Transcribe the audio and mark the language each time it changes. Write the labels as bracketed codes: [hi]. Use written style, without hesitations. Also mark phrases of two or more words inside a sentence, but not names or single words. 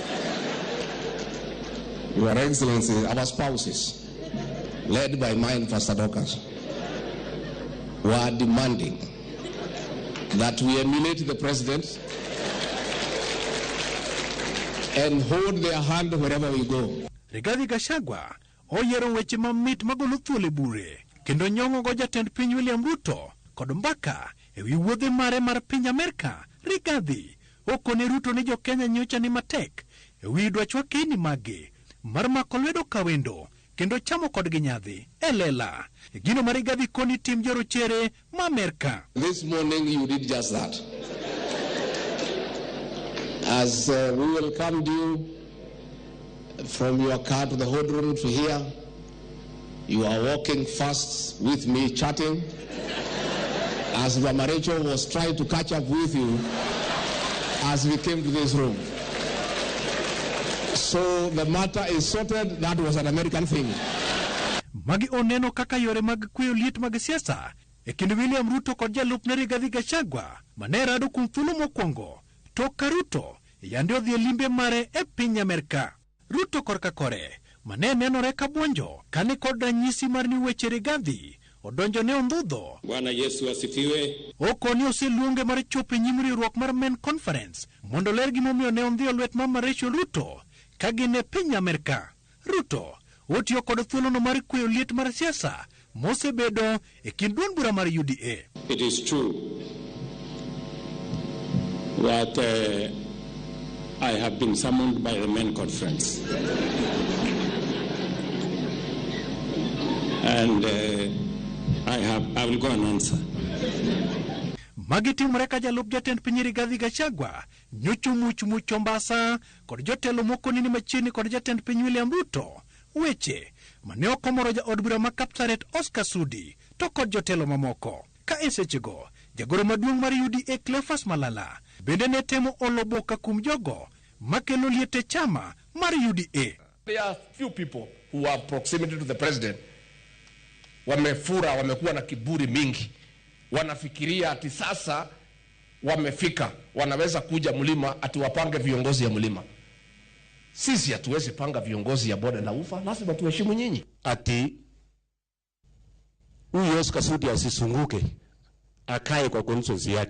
[en] Your Excellency, our spouses, led by mine, Pastor Dorcas, were demanding that we emulate the President and hold their hand wherever we go. [luo] Rigathi Gachagua oyero weche mamit magolo thuolo bure kendo nyong'o go jatend piny William Ruto kod mbaka ewi wuodhe mare mar piny Amerika. Rigathi okone Ruto ni jo Kenya nyocha ni matek ewi dwach wakeni mage mar mako lwedo kawendo kendo chamo kod ginyadhi elela gino mar Rigathi koni tim jorochere ma Amerika. [en] This morning you did just that. As we welcomed you from your car to the whole room to here, you are walking fast with me, chatting. As Mama Rachel was trying to catch up with you as we came to this room. So the matter is sorted. That was an American thing. [luo] Magi oneno kaka yore mag kweyo liet mag siasa e kind William Ruto kod jalup ne Rigathi Gachagua mane rado kuom thuolo mokwongo tok ka Ruto yande odhi e limbe mare e piny Amerika. Ruto korka kore mane nenore ka buonjo kane kod ranyisi mar ni weche Rigathi odonjo ne ondhudho. [sw] Bwana Yesu asifiwe. [luo] Okoni oseluonge mar chopo e nyim riwruok mar Men Conference mondo ler gimomiyo ne ondhiyo lwet Mama Rachel Ruto ka gin e piny Amerika. Ruto otiyo kod thuolono mar kweyo liet mar siasa mosebedo e kind duond bura mar UDA. [en] It is true that I have been summoned by the Men Conference. And I will go and answer. [luo] Magitimore ka jalup jatend piny Rigathi Gachagua nyocho much Ombasa kod jotelo moko nini machiegni kod jatend piny William Ruto weche mane okomoro ja od bura ma Kaptaret Oscar Sudi to kod jotelo mamoko. Ka esechego jagoro maduong' mar UDA Cleophas Malala bende ne temo olo boka kuom jogo makelo liete chama mar UDA. [en] There are few people who have proximity to the president. [sw] Wamefura, wamekuwa na kiburi mingi. Wanafikiria ati sasa wamefika, wanaweza kuja mlima ati wapange viongozi ya mlima. Sisi hatuwezi panga viongozi ya bonde la ufa, lazima tuheshimu nyinyi. Ati huyu Oscar Sudi asisunguke, akae kwa constituency yake.